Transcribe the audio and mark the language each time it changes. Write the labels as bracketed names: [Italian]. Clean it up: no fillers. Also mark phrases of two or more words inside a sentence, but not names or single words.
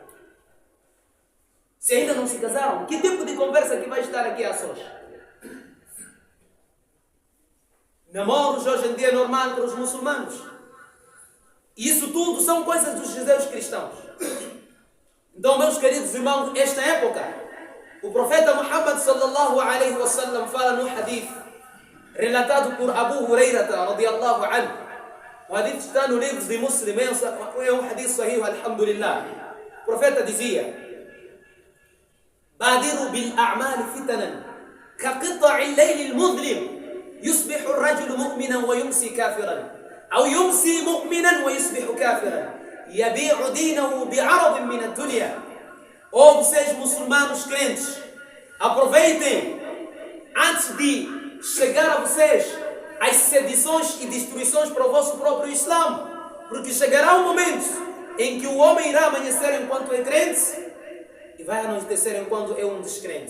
[Portuguese] Se ainda não se casaram, que tipo de conversa que vai estar aqui a sós? Namoros hoje em dia é normal para os muçulmanos. E isso tudo são coisas dos judeus cristãos. Então, meus queridos irmãos, esta época, o profeta Muhammad [Arabic] صلى الله عليه وسلم [Portuguese] fala no hadith relatado por Abu Hurairata [Arabic] رضي الله عنه. [Portuguese] O hadith está no livro de Muslim, é um [Arabic] حديث صحيح, [Portuguese] alhamdulillah. O profeta dizia: [Arabic] بادروا بالأعمال فتنا كقطع الليل المظلم يصبح الرجل مؤمنا ويمسي كافرا أو يمسي مؤمنا ويصبح كافرا يبيع دينه بعرض من الدنيا. [Portuguese] Ou vocês muçulmanos crentes, aproveitem antes de chegar a vocês as sedições e destruições para o vosso próprio Islã, porque chegará um momento em que o homem irá amanhecer enquanto é crente e vai anoitecer enquanto é um descrente.